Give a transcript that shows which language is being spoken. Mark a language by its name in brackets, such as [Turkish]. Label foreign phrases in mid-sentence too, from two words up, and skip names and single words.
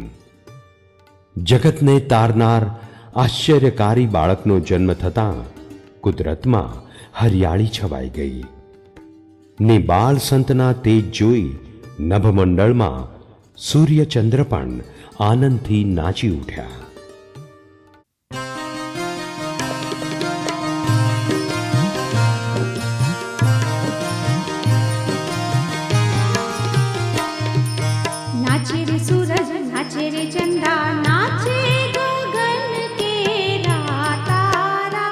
[Gujarati] જગતને તારનાર આશ્ચર્યકારી બાળકનો જન્મ થતાં કુદરતમાં હરિયાળી છવાઈ ગઈ ને બાળ સંતના તેજ જોઈ નભમંડળમાં સૂર્યચંદ્ર પણ આનંદથી નાચી ઉઠ્યા. [Hindi] नाचे रे सूरज नाचे रे चंदा नाचे गगन के तारा.